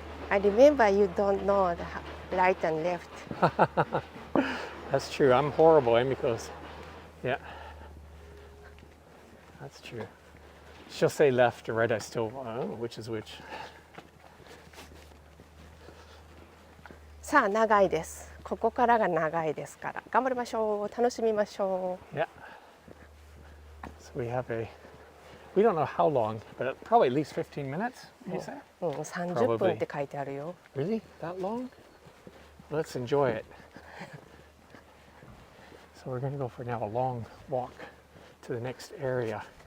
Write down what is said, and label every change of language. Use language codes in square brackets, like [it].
[en] I remember you don't know the right and left. That's true. I'm horrible, Emiko's. Yeah. That's true. She'll say left or right. I still don't know which is which. [ja] さあ長いです。ここからが長いですから頑張りましょう。楽しみましょう。 [en] Yeah. So we have we don't know how long, but probably at least 15 minutes, you say? [ja] 30分って書いてあるよ。 [en] Really? That long? Let's enjoy it. So we're going to go for now a long walk to the next area.